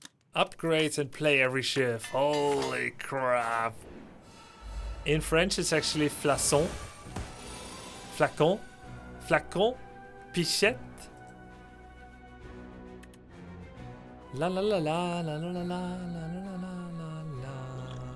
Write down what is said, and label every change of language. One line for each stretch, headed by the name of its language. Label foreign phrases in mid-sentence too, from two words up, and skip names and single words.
English: Upgrade and play every shift. Holy crap. In French, it's actually flasson. Flacon. Flacon. Pichette. La la la la la la la la la la la la.